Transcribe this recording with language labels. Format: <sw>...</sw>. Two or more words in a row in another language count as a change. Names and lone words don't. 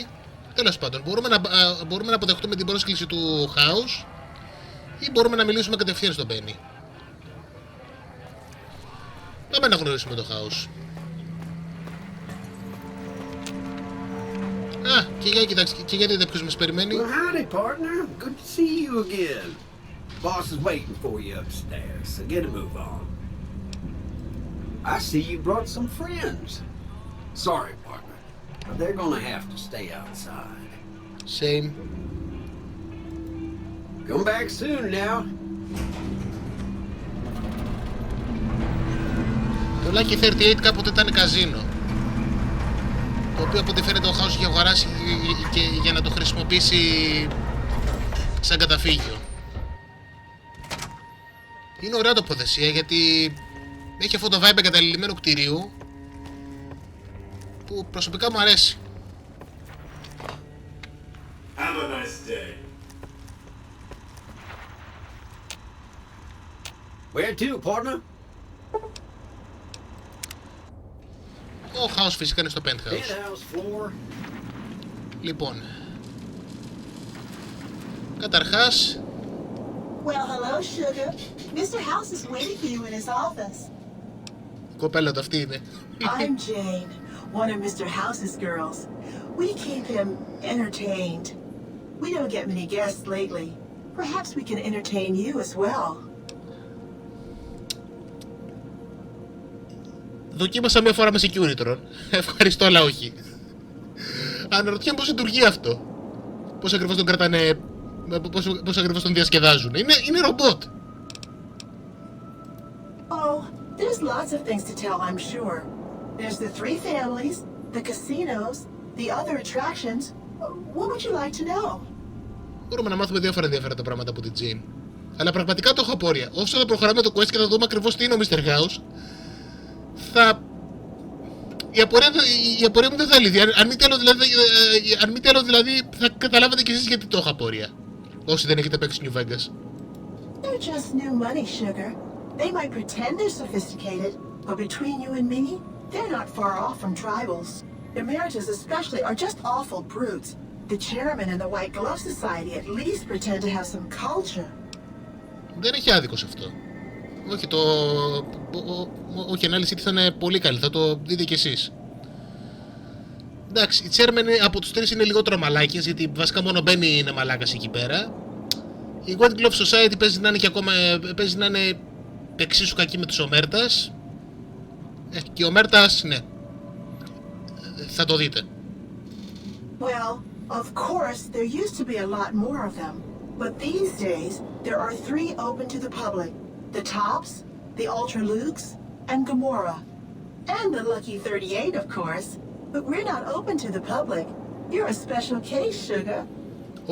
<el>Τέλος πάντων, μπορούμε να αποδεχτούμε την πρόσκληση του House ή μπορούμε να μιλήσουμε κατευθείαν στον Benny. Πάμε να γνωρίσουμε το House. Α, και για δείτε ποιος μας περιμένει.</el> <en>Well, howdy, partner. Good to see you again. Boss is waiting for you upstairs, so get a move on. I see you brought some friends. Sorry, partner, but they're gonna have to stay outside. Same. Come back soon now.</en> <el>Το Lucky 38 κάποτε ήταν καζίνο, το οποίο από ό,τι φαίνεται ο House είχε αγοράσει και για να το χρησιμοποιήσει σαν καταφύγιο. Είναι ωραία τοποθεσία, γιατί έχει αυτό το vibe εγκαταλειμμένου κτηρίου που προσωπικά μου αρέσει.</el> <en>Have a nice day. Where to, partner?</en> <el>Ο House φυσικά είναι στο penthouse.</el> <en>Penthouse floor.</en> <el>Λοιπόν, καταρχάς,</el> <en>Well, hello, sugar. Mr. House is waiting for you in his office.</en> <el>κοπέλα το αυτή είναι.</el> <en>I'm Jane, one of Mr. House's girls. We keep him entertained. We don't get many guests lately. Perhaps we can entertain you as well.</en> <el>Δοκίμασα μία φορά με Securitron. Ευχαριστώ, αλλά όχι. Αναρωτιέμαι πώς λειτουργεί αυτό. Πώς ακριβώς τον κρατάνε, πώς ακριβώς τον διασκεδάζουν. Είναι ρομπότ.</el> <en>Oh, there's lots of things to tell, I'm sure. There's the three families, the casinos, the other attractions. What would you like to know?</en> <el>Μπορούμε να μάθουμε διάφορα ενδιαφέροντα πράγματα από την Jane. Αλλά πραγματικά το έχω απόρρια. Όσο θα προχωράμε το quest και θα δούμε ακριβώς τι είναι ο Mr. House, η απορία μου δεν θα λυθεί. Αν μη τι άλλο δηλαδή, θα καταλάβετε κι εσείς γιατί το έχω απόρρια. Όσοι δεν έχετε παίξει New Vegas.</el> <en>They're just new money, sugar. They might pretend they're sophisticated, but between you and me, they're not far off from tribals. Emeritus especially are just awful brutes. The chairman and the White Glove Society at least pretend to have some culture.</en> <el>Δεν έχει άδικο σε αυτό. Όχι, όχι, η ανάλυση ήταν πολύ καλή, θα το δείτε κι εσείς. Εντάξει, οι chairman από τους τρεις είναι λιγότερο μαλάκες, γιατί βασικά μόνο Benny είναι μαλάκας εκεί πέρα. Η White Glove Society παίζει να είναι εξίσου κακή με τους Ομέρτας. Και οι Ομέρτας, ναι, θα το δείτε.</el> <en>Well, of course, there used to be a lot more of them. But these days, there are three open to the public. The Tops, the Ultra Lukes, and Gamora. And the Lucky 38, of course. But we're not open to the public. You're a special case, sugar.</en>